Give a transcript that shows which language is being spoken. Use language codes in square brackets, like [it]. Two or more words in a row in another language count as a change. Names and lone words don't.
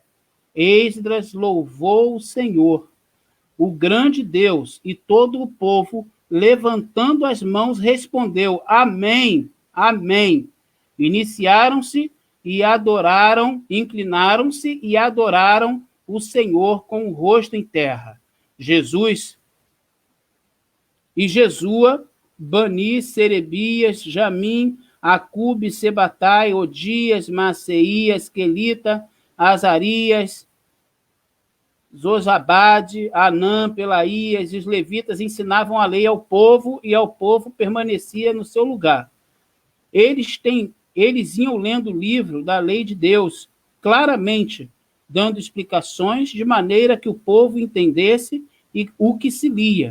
[pt] Esdras louvou o Senhor, o grande Deus, e todo o povo, levantando as mãos, respondeu: Amém, Amém. Iniciaram-se e adoraram, inclinaram-se e adoraram o Senhor com o rosto em terra. Jesua, Bani, Serebias, Jamim, Acube, Sebatai, Odias, Maceias, Quelita, Azarias, Zozabade, Anã, Pelaías, e os levitas ensinavam a lei ao povo, e ao povo permanecia no seu lugar. Eles iam lendo o livro da lei de Deus, claramente, dando explicações de maneira que o povo entendesse o que se lia.